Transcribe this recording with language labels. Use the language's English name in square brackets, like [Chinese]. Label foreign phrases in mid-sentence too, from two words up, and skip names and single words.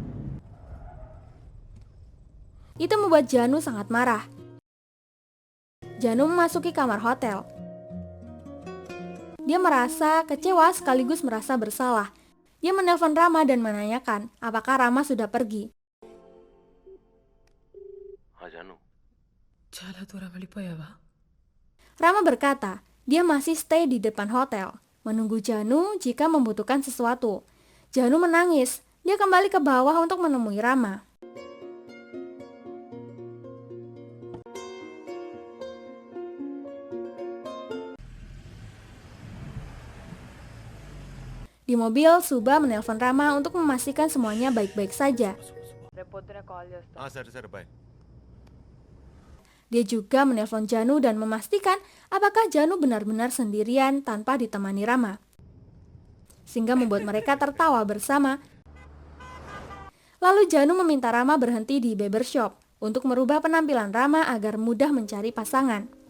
[Indonesian] Itu membuat Janu sangat marah. Janu memasuki kamar hotel. Dia merasa kecewa sekaligus merasa bersalah. Dia menelpon Rama dan menanyakan apakah Rama sudah pergi. [Hindi] हाँ जानू [Telugu] చాలా దూరం వెళ్ళిపోయావా? [Indonesian] Rama berkata, dia masih stay di depan hotel, menunggu Janu jika membutuhkan sesuatu. Janu menangis. Dia kembali ke bawah untuk menemui Rama. Di mobil, Suba menelpon Rama untuk memastikan semuanya baik-baik saja. [Telugu] సరే సరే బాయ్ [Indonesian] Dia juga menelpon Janu dan memastikan apakah Janu benar-benar sendirian tanpa ditemani Rama. Sehingga membuat mereka tertawa bersama. Lalu Janu meminta Rama berhenti di barbershop untuk merubah penampilan Rama agar mudah mencari pasangan.